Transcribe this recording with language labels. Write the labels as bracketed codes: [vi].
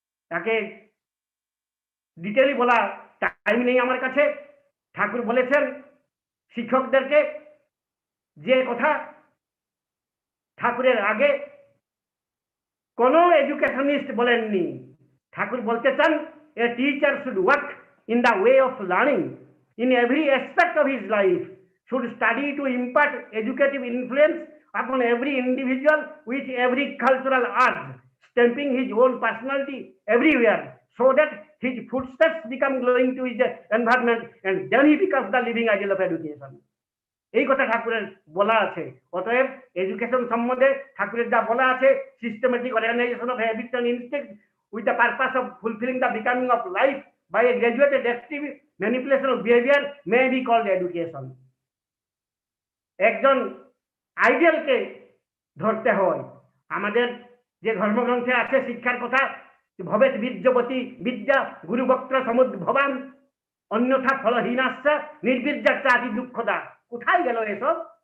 [bn] তাকে ডিটেইলি বলা টাইম নেই আমার কাছে। ঠাকুর বলেছেন শিক্ষকদেরকে যে কথা ঠাকুরের আগে কোনো এডুকেশনিস্ট বলেননি। ঠাকুর বলতে চান, [en] A teacher should work in the way of learning in every aspect of his life, should study to impart educative influence upon every individual with every cultural urge, stamping his own personality everywhere, so that his footsteps become glowing to his environment, and then he becomes the living ideal of education. [bn] এই কথা ঠাকুরের বলা আছে। অতএব education সম্বন্ধে ঠাকুরের যা বলা আছে, [en] Systematic organisation of habits and instincts with the purpose of fulfilling the becoming of life by a graduated active manipulation of behavior may be called education. [bn] একজন আইডিয়ালকে ধরতে হয়। আমাদের যে ধর্মগ্রন্থে আছে শিক্ষার কথা, [sa] ভবেত বীর্যবতী বিদ্যা গুরুবক্ত্র সমুদ্ভবান অন্যথা ফলহীনাশ্চ নির্বীর্যাশ্চ আদি দুঃখদা। [bn] কোথায় গেল এসব?